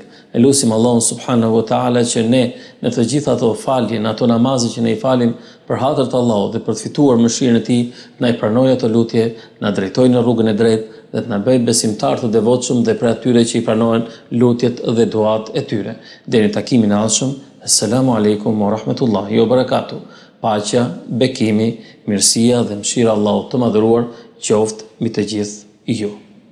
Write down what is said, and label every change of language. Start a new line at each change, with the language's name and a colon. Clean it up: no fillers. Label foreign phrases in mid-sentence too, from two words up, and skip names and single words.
Albanian: E lusim Allahun
Arabic: سبحانه وتعالى
Albanian: që ne në të gjitha ato falje, në ato namazet që ne i falim për hatër të Allahut dhe për të fituar mëshirën e tij, na i pranojë ato lutje, na drejtojë në rrugën e drejtë dhe të na bëjë besimtar të devotshëm dhe për atyre që i pranojnë lutjet dhe duat e tyre. Deri në takimin e ardhshëm,
Arabic: السلام عليكم ورحمة الله وبركاته.
Albanian: Paqja, bekimi, mirësia dhe mëshira e Allahut të madhëruar qoftë mbi të gjithë ju.